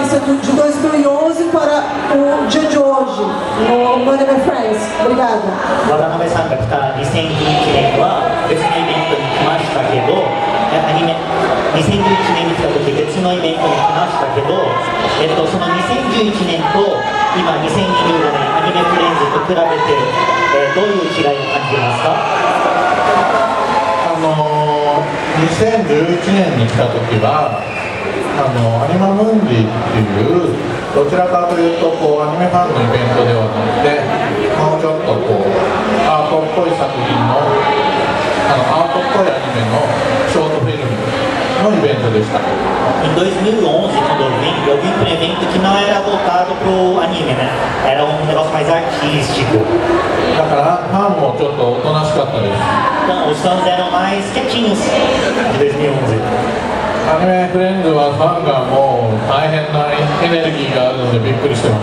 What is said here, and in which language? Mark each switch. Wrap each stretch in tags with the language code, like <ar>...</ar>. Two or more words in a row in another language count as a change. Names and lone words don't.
<pt>de 2011 para o dia de hoje, no Money My Friends. Obrigada.</pt> <ja>渡辺さんが来た2011年は別のイベントに来ましたけど、アニメ2011年に来た時別のイベントに来ましたけど、その2011年と今2024年アニメフレンズと比べて、どういう違いを感じますか？2011年に来た時はアニマムンディっていうどちらかというとアニメファンのイベントではなくてもうちょっとアートっぽい作品のアートっぽいアニメのショートフィルムのイベントでした。</ja> <pt>Em 2011, quando eu vim para um evento que não era voltado para o anime, né? Era negócio mais artístico.</pt> <ja>だからファンもちょっとおとなしかったです。</ja> <pt>Então, os fãs eram mais quietinhos de 2011.</pt> <ja>アニメフレンズはファンがもう大変なエネルギーがあるのでびっくりしてます。</ja>